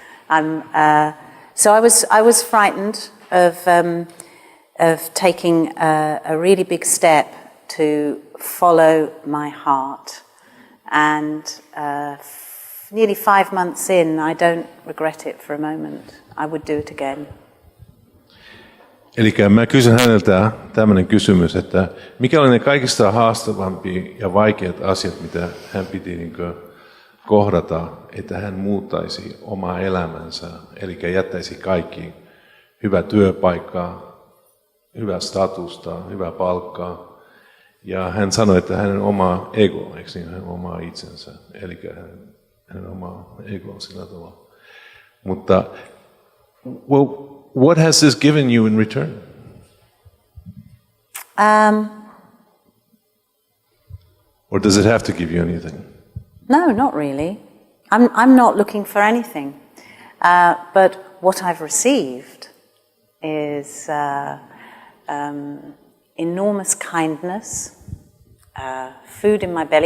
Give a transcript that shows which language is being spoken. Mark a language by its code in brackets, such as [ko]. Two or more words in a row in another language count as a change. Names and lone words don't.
[en] So I was frightened of taking a really big step to follow my heart. And nearly 5 months in, I don't regret it for a moment. I would do it again. [fi] Eli mä kysyn häneltä tämmöinen kysymys, että mikä oli ne kaikista haastavampia ja vaikeat asiat, mitä hän piti niin kuin kohdata, että hän muuttaisi omaa elämänsä, eli jättäisi kaikki hyvä työpaikkaa, hyvää statusta, hyvää palkkaa. Ja hän sanoi, että hänen oma ego, eikö niin, hänen omaa itsensä, eli hänen omaa ego sillä tavalla. [en] Mutta what has this given you in return? Or does it have to give you anything? No, not really. I'm not looking for anything. But what I've received is enormous kindness, food in my belly.